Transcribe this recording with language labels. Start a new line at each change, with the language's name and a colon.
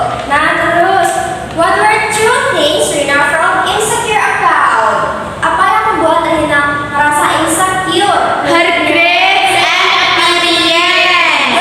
Indonesian: Nah, terus,
English: what were two things Rina felt insecure about?
Indonesian: Apa yang membuat Rina merasa insecure?
English: Her grades and appearance.